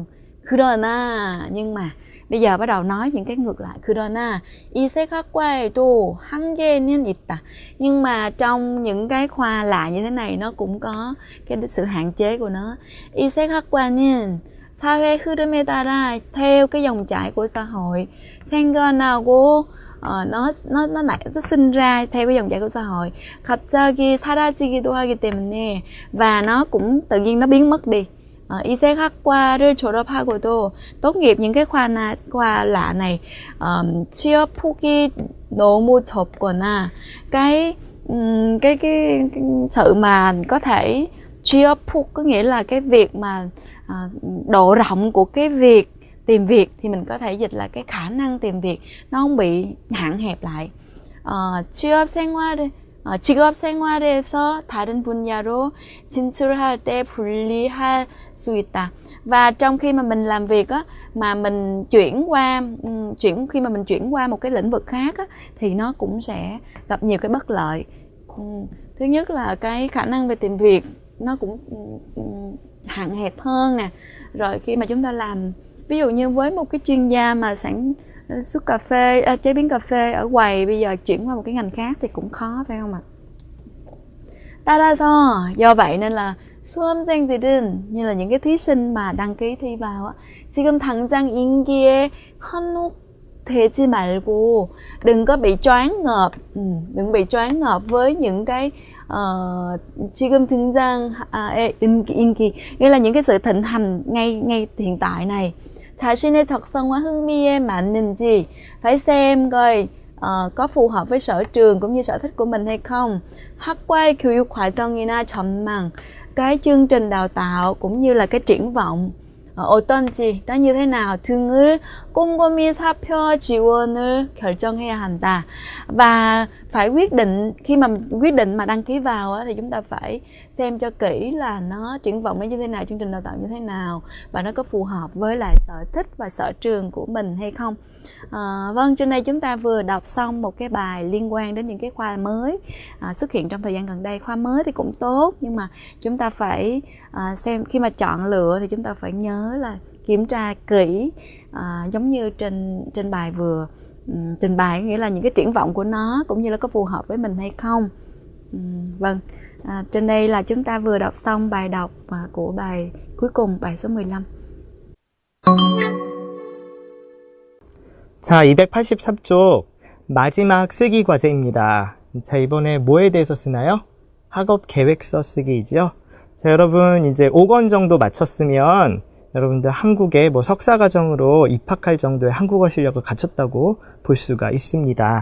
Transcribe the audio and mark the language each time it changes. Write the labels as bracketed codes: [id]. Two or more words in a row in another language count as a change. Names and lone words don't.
[vi] 그러나, nhưng mà bây giờ bắt đầu nói những cái ngược lại. [ko] 그러나 이색학과에도 한계는 있다. [vi] Nhưng mà trong những cái khoa lạ như thế này nó cũng có cái sự hạn chế của nó. [ko] 이색학과는 사회 흐름에 따라 [vi] theo cái dòng chảy của xã hội, 생겨나고 nó sinh ra theo cái dòng chảy của xã hội, [ko] 갑자기 사라지기도 하기 때문에, [vi] và nó cũng tự nhiên nó biến mất đi. [ko] 이색학과를 졸업하고도 [vi] tốt nghiệp những cái khoa lạ này, [ko] 취업 폭이 너무 좁거나 [vi] cái sự mà có thể [ko] 취업 폭 [vi] có nghĩa là cái việc mà độ rộng của cái việc tìm việc, thì mình có thể dịch là cái khả năng tìm việc nó không bị hạn hẹp lại. [ko] 직업 생활에서 다른 분야로 진출할 때 불리할 수 있다. [vi] Và trong khi mà mình làm việc á, mà mình khi mà mình chuyển qua một cái lĩnh vực khác á, thì nó cũng sẽ gặp nhiều cái bất lợi. Thứ nhất là cái khả năng về tìm việc nó cũng hạn hẹp hơn nè. Rồi khi mà chúng ta làm, ví dụ như với một cái chuyên gia mà sản xuất cà phê, chế biến cà phê ở quầy, bây giờ chuyển qua một cái ngành khác thì cũng khó, phải không ạ? 따라서, do vậy nên là 수험생들은, như là những cái thí sinh mà đăng ký thi vào á, [ko] 지금 당장 인기에 현혹되지 말고, [vi] đừng có bị choáng ngợp với những cái [ko] 지금 등장 인기, [vi] nghĩa là những cái sự thịnh hành ngay hiện tại này. [ko] 자신의 적성과 흥미에 맞는지, [vi] phải xem coi có phù hợp với sở trường cũng như sở thích của mình hay không. [ko] 학과의 교육 과정이나 전망, [vi] cái chương trình đào tạo cũng như là cái triển vọng 어떤지, nó như thế nào, [ko] 등을 꼼꼼히 살펴 지원을 결정해야 한다. [vi] Và phải quyết định, khi mà quyết định mà đăng ký vào á, thì chúng ta phải xem cho kỹ là nó triển vọng nó như thế nào, chương trình đào tạo như thế nào, và nó có phù hợp với lại sở thích và sở trường của mình hay không. Vâng, trên đây chúng ta vừa đọc xong một cái bài liên quan đến những cái khoa mới xuất hiện trong thời gian gần đây. Khoa mới thì cũng tốt, nhưng mà chúng ta phải xem, khi mà chọn lựa thì chúng ta phải nhớ là kiểm tra kỹ, giống như trên bài vừa trình bày, nghĩa là những cái triển vọng của nó cũng như là có phù hợp với mình hay không. Vâng, trên đây là chúng ta vừa đọc xong bài đọc của bài cuối cùng, bài số 15. [ko] 자, 283쪽 마지막 쓰기 과제입니다. 자, 이번에 뭐에 대해서 쓰나요? 학업 계획서 쓰기이죠. 자, 여러분 이제 5권 정도 마쳤으면 여러분들 한국에 뭐 석사과정으로 입학할 정도의 한국어 실력을 갖췄다고 볼 수가 있습니다.